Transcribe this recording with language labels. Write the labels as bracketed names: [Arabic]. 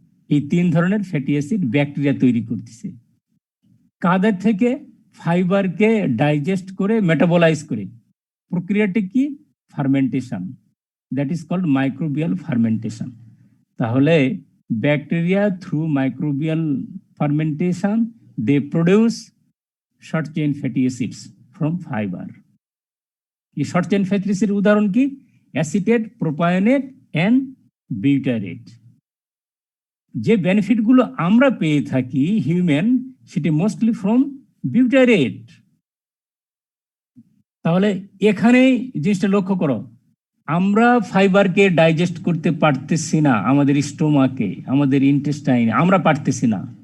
[Bangla] এই 3 ধরনের fatty acid bacteria তৈরি করতেছে। কাদের থেকে? ফাইবারকে ডাইজেস্ট করে মেটাবলাইজ করে। প্রক্রিয়াটি কি? Fermentation, [English] That is called microbial fermentation. [Bangla] তাহলে bacteria through microbial [English] fermentation, they produce short chain fatty acids from fiber. [Bangla] এই শর্ট চেইন ফ্যাটি অ্যাসিডের উদাহরণ কি? Acetate, প্রোপায়নেট and butyrate. যে বেনিফিটগুলো আমরা পেয়ে থাকি হিউম্যান, সেটি মোস্টলি ফ্রম বিউটারেট। তাহলে এখানে জিনিসটা লক্ষ্য করো, আমরা ফাইবারকে ডাইজেস্ট করতে পারতেছি না, আমাদের স্টোমাকে, আমাদের ইন্টেস্টাইনে আমরা পারতেছি না।